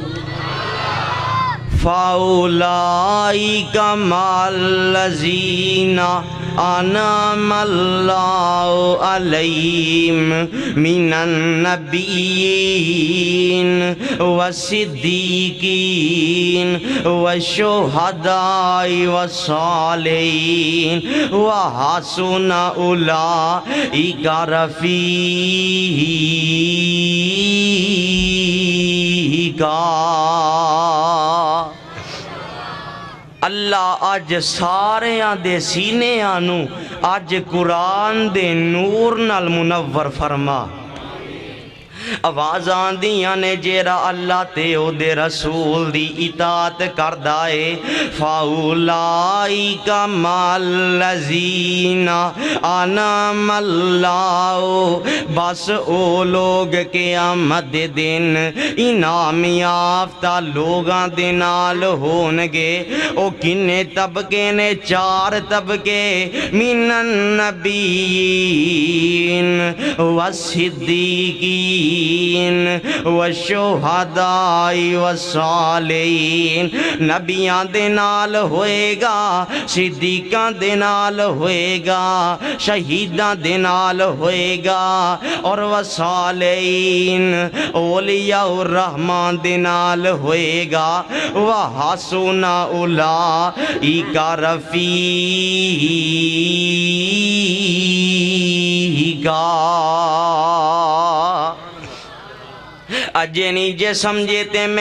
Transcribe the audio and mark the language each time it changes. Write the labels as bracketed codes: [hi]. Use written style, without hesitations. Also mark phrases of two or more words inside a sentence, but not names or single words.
[ar] فَأُولَئِكَ مَعَ الَّذِينَ أَنْعَمَ اللَّهُ عَلَيْهِمْ مِنَ النَّبِيِّينَ وَالصِّدِّيقِينَ وَالشُّهَدَاءِ وَالصَّالِحِينَ وَحَسُنَ أُولَئِكَ [pa] رَفِيقًا اللہ اج ساریاں دے سینیاں نو اج قرآن دے نور نال منور فرما آوازاں دیاں نے جیڑا اللہ تے او دے رسول دی اطاعت کردا اے [ar] فاولائک مالذین انعم اللہ [pa] بس او لوگ قیامت دے دن انعام یافتہ لوگاں دے نال ہون گے او کنے طبقے نے 4 طبقے من [ar] النبیین والصدیقین والشہداء والصالحین [pa] نبیاں دے نال ہوئے گا صدیقاں دے نال ہوئے گا شہیداں دے نال ہوئے گا اور والصالحین اولیاء الرحمن دے نال ہوئے گا [ar] وحسن اولئک [pa] رفیقا اجے نہیں جے سمجھے تے میں